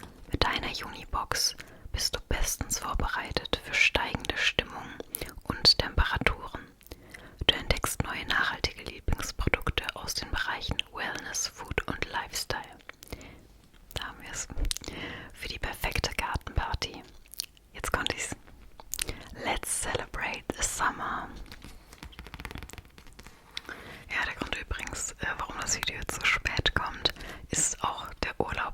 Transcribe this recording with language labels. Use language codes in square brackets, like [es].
[de] Mit deiner Junibox bist du bestens vorbereitet für steigende Stimmung und Temperaturen. Du entdeckst neue nachhaltige Lieblingsprodukte aus den Bereichen Wellness, Food und Lifestyle. Da haben wir es. Für die perfekte Gartenparty. Jetzt konnte ich's. [en] Let's celebrate the summer. [de] Ja, der Grund übrigens, warum das Video jetzt so spät kommt, ist auch der Urlaub.